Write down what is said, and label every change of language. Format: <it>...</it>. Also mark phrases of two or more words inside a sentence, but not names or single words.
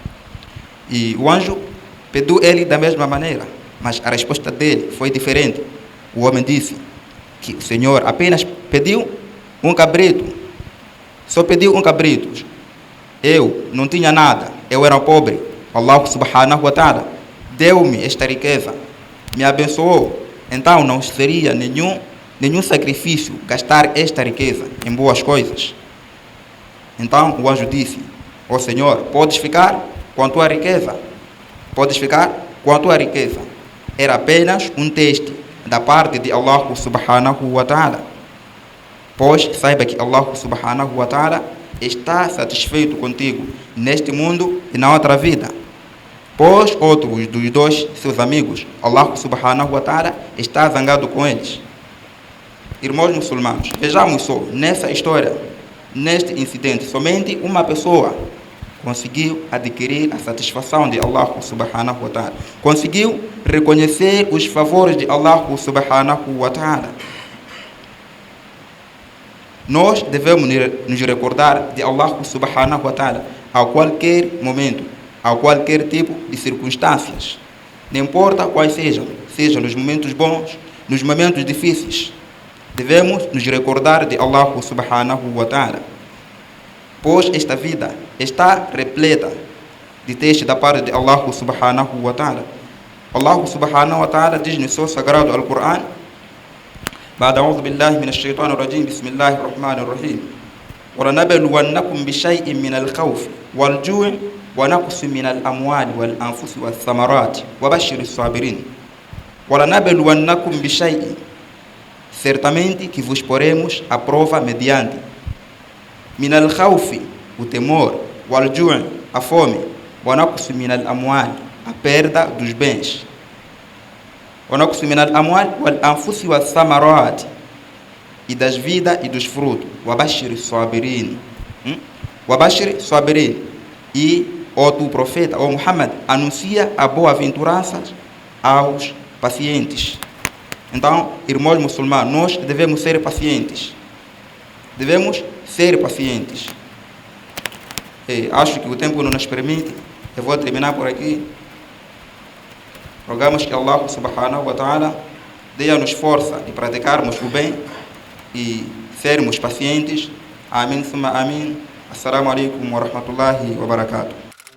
<pt>E o anjo pediu ele da mesma maneira, mas a resposta dele foi diferente. O homem disse que o Senhor apenas pediu um cabrito, só pediu um cabrito. Eu não tinha nada, eu era pobre.</pt> <ar>الله سبحانه وتعالى</ar> <pt>deu-me esta riqueza, me abençoou. Então não seria nenhum sacrifício gastar esta riqueza em boas coisas. Então o anjo disse: ó Senhor, podes ficar com a tua riqueza. Podes ficar com a tua riqueza. Era apenas um teste da parte de</pt> <ar>الله سبحانه وتعالى.</ar> <pt>pois saiba que</pt> <ar>الله سبحانه وتعالى</ar> <pt>está satisfeito contigo neste mundo e na outra vida. Pois outros dos dois seus amigos,</pt> <ar>الله سبحانه وتعالى</ar> <pt>está zangado com eles. Irmãos muçulmanos, vejamos só, nessa história, neste incidente, somente uma pessoa conseguiu adquirir a satisfação de</pt> <ar>الله سبحانه وتعالى.</ar> <pt>Conseguiu reconhecer os favores de</pt> <ar>الله سبحانه وتعالى.</ar> <pt>Nós devemos nos recordar de</pt> <ar>الله سبحانه وتعالى</ar> <pt>a qualquer momento, a qualquer tipo de circunstâncias. Não importa quais sejam nos momentos bons, nos momentos difíceis. Devemos nos recordar de</pt> <ar>الله سبحانه وتعالى.</ar> <pt>Pois esta vida está repleta de textos da parte de</pt> <ar>الله سبحانه وتعالى. الله سبحانه وتعالى</ar> <pt>diz no seu sagrado</pt> <ar>Al-Quran: بعد أعوذ بالله من الشيطان الرجيم بسم الله الرحمن الرحيم ولنبلونكم بشيء من الخوف والجوع ونقص من الأموال والأنفس والثمرات وبشر الصابرين ولنبلونكم بشيء.</ar> <pt>Certamente que vos poremos à prova mediante</pt> <ar>من الخوف,</ar> <pt>o temor, wal-ju', a fome,</pt> <ar>ونقص من الأموال,</ar> <pt>a perda dos bens,</pt> <ar>ونقص من الأموال والأنفس والثمرات,</ar> <pt>e das vidas e dos frutos.</pt> <ar>وبشر الصابرين. وبشر الصابرين.</ar> <pt>E o tu profeta, o Muhammad, anuncia a boa-aventurança aos pacientes. Então, irmãos muçulmanos, nós devemos ser pacientes. Devemos ser pacientes. Acho que o tempo não nos permite. Eu vou terminar por aqui. Rogamos que</pt> <ar>الله سبحانه وتعالى</ar> <pt>dê-nos força de praticarmos o bem e sermos pacientes. Amém, summa amém.</pt> <ar>السلام عليكم ورحمة الله وبركاته.</ar>